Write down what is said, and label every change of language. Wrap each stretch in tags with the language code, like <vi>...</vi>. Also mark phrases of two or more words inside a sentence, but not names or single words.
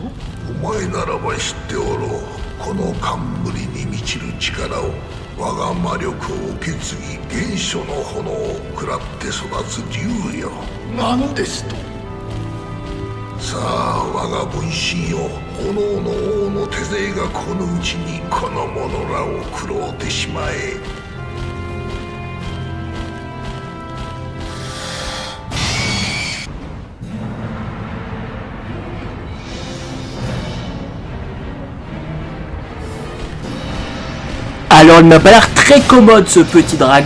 <ja>お前ならば知っておろう。この冠に満ちる力を我が魔力を受け継ぎ原初の炎を食らって育つ竜よ。何ですと？さあ我が分身よ。炎の王の手勢がこのうちにこの者らを食ろうてしまえ。</ja> <fr>Alors il m'a pas l'air très commode ce petit dragon.</fr>